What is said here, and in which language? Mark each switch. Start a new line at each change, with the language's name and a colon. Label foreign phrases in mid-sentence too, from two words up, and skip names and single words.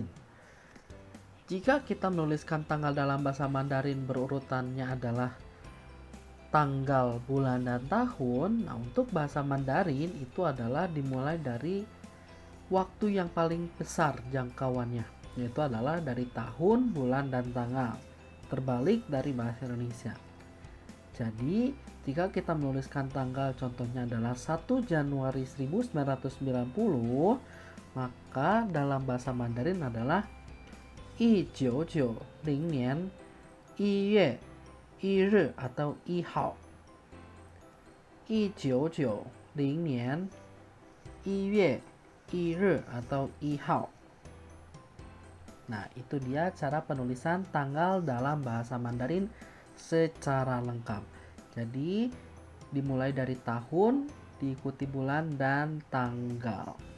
Indonesian: Jika kita menuliskan tanggal dalam bahasa Mandarin berurutannya adalah tanggal, bulan, dan tahun, nah untuk bahasa Mandarin itu adalah dimulai dari waktu yang paling besar jangkauannya, yaitu adalah dari tahun, bulan, dan tanggal. Terbalik dari bahasa Indonesia. Jadi, jika kita menuliskan tanggal contohnya adalah 1 Januari 1990, maka dalam bahasa Mandarin adalah
Chinese: 1990 年1月1日
Indonesian: atau 1号。
Chinese: 1990年1月1日
Indonesian: atau 1号。Nah, itu dia cara penulisan tanggal dalam bahasa Mandarin secara lengkap. Jadi, dimulai dari tahun, diikuti bulan dan tanggal.